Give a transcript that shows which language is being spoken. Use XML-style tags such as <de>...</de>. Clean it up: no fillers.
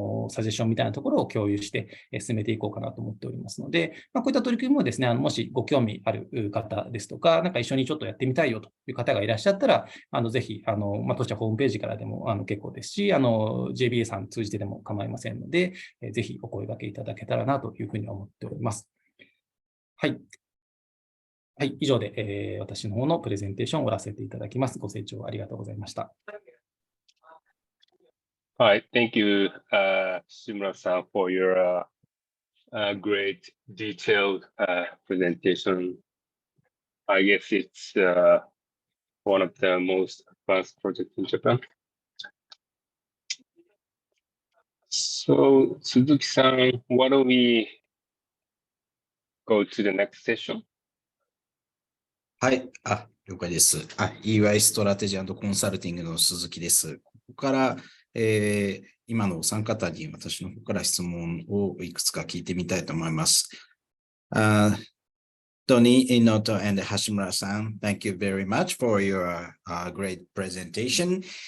<ja>サジェッションみたいなところを共有して進めていこうかなと思っておりますので、こういった取り組みもですね、もしご興味ある方ですとか、一緒にちょっとやってみたいよという方がいらっしゃったら、ぜひ、当社ホームページからでも結構ですし、JBA さん通じてでも構いませんので、ぜひお声掛けいただけたらなというふうに思っております。はい。はい、以上で、私の方のプレゼンテーションを終わらせていただきます。ご清聴ありがとうございました。</ja> <en>Hi, thank you, Shimura-san, for your great detailed presentation. I guess it's one of the most advanced projects in Japan. So, Suzuki-san, why don't we go to the next session?</en> <ja>はい、了解です。 EY ストラテジー&コンサルティングの鈴木です。ここから、今のお三方に私の方から質問をいくつか聞いてみたいと思います。</ja> <en>Donì, Noto, and Hashimura-san, thank you very much for your great presentation.</en>